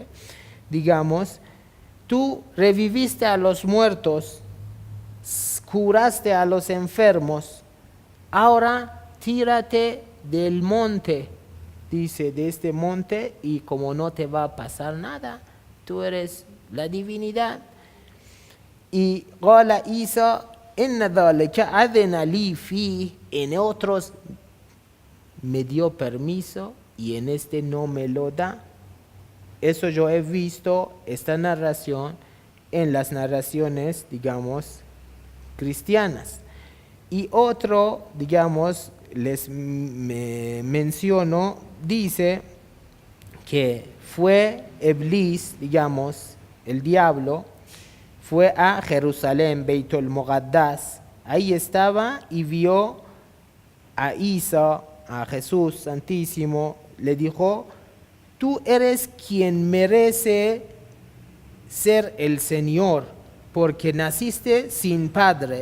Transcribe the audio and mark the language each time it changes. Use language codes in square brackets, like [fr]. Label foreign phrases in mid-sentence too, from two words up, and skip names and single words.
[es] Digamos, tú reviviste a los muertos, curaste a los enfermos, ahora tírate del monte, dice, de este monte, y como no te va a pasar nada, tú eres la divinidad. [ar] Y قال عيسى إن ذلك أذن لي في, [es] en otros me dio permiso y en este no me lo da. Eso yo he visto esta narración en las narraciones, digamos, cristianas. Y otro, digamos, les menciono, dice que fue Iblis, digamos, el diablo, fue a Jerusalén, Beit el-Muqaddas, ahí estaba y vio a Isa, a Jesús Santísimo, le dijo: tú eres quien merece ser el Señor, porque naciste sin padre.